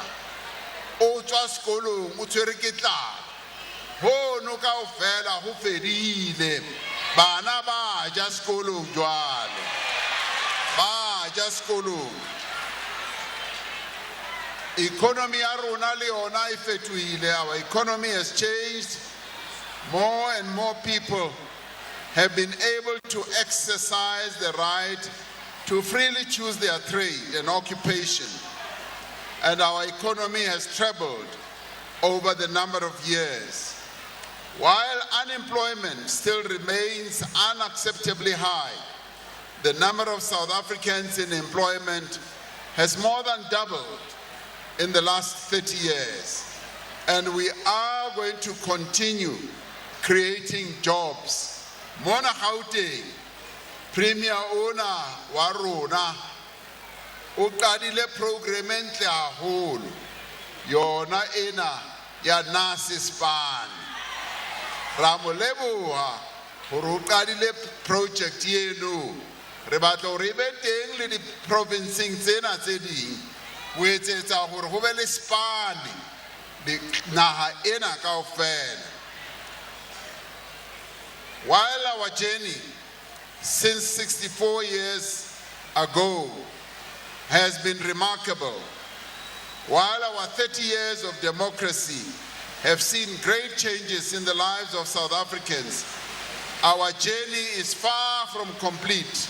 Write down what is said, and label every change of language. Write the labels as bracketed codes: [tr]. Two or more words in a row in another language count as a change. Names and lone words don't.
[st] O tswa sekolong o tshwere ke tlala, hono kaofela ho fedile, bana ba ja sekolong jwale. tja sekolong. Economy ya rona le yona e fetohile. [en] Our economy has changed. More and more people have been able to exercise the right to freely choose their trade and occupation. And our economy has trebled over the number of years. While unemployment still remains unacceptably high, the number of South Africans in employment has more than doubled in the last 30 years. And we are going to continue creating jobs. [st] Mona Gauteng, Premier Ona wa rona, o qadile program e ntle haholo, yona ena ya Nasispan. Ra mo leboha hore o qadile project eno. Re batla hore e be teng le di provinceng tsena tse ding ho etsetsa hore ho be le spane le naha ena kaofela. [en] While our journey since 64 years ago has been remarkable, while our 30 years of democracy have seen great changes in the lives of South Africans, our journey is far from complete.